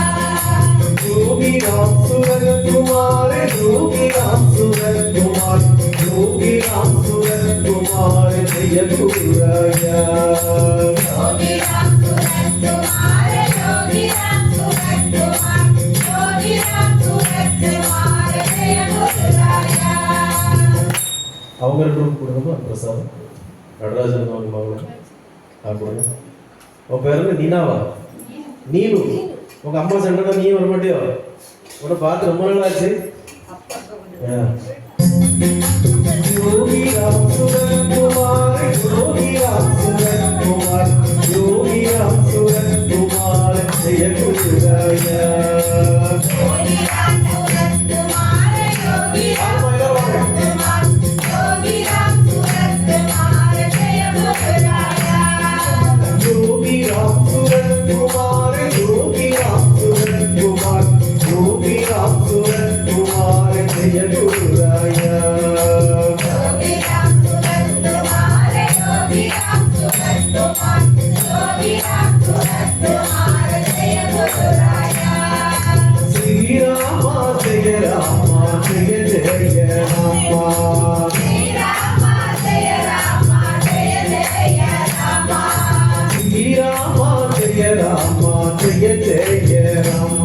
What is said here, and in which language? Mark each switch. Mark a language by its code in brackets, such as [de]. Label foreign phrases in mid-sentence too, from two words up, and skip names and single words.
[hi] योगी राम सूरत कुमार योगी राम सूरत कुमार योगी राम सूरत कुमार जय गुरु राया योगी राम सूरत कुमार योगी राम सूरत कुमार योगी राम सूरत कुमार जय गुरु राया [ta] அவங்களுக்கு கொடுங்கம்மா பிரசாதம் நடராஜன் அவங்க மகளும் கொடுங்க உன் பேர் என்ன நீனாவா நீனு உங்க அம்மா சண்டை நீ வர மாட்டியோ உன்னை பார்த்து ரொம்ப நாள் ஆச்சு [hi] योगी राम सूरत कुमार योगी राम सूरत कुमार योगी राम सूरत कुमार जय गुरु राया योगी राम सूरत कुमार योगी राम सूरत कुमार योगी राम सूरत कुमार जय गुरु राया योगी राम सूरत कुमार योगी राम सूरत कुमार योगी राम सूरत कुमार जय गुरु राया योगी राम सूरत कुमार योगी राम सूरत कुमार योगी राम सूरत कुमार जय गुरु राया श्री राम जय राम जय जय राम श्री राम जय राम जय जय राम श्री राम जय राम जय जय राम